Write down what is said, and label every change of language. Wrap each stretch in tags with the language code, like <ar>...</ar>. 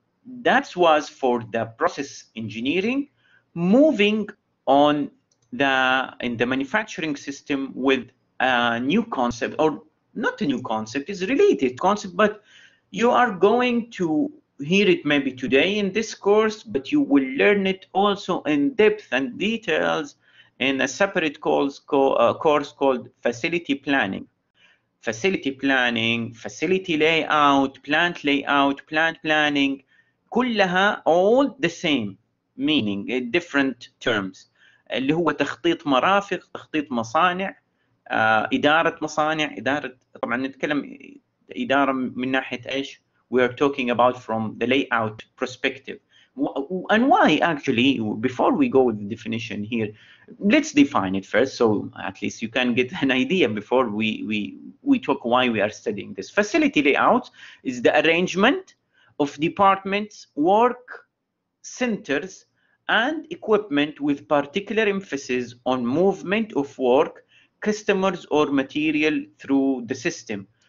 <en>That was for the process engineering. Moving on in the manufacturing system with a new concept, or not a new concept, it's a related concept, but you are going to hear it maybe today in this course, but you will learn it also in depth and details in a separate course called facility planning. Facility planning, facility layout, plant planning,</en> <ar>كلها</ar> <en>all the same meaning, different terms.</en> <ar>اللي هو تخطيط مرافق، تخطيط مصانع، إدارة مصانع، إدارة، طبعا نتكلم إدارة من ناحية إيش؟</ar> <en>We are talking about from the layout perspective. And why actually, before we go with the definition here, let's define it first, so at least you can get an idea before we talk why we are studying this. Facility layout is the arrangement of departments, work centers, and equipment with particular emphasis on movement of work, customers, or material through the system.</en>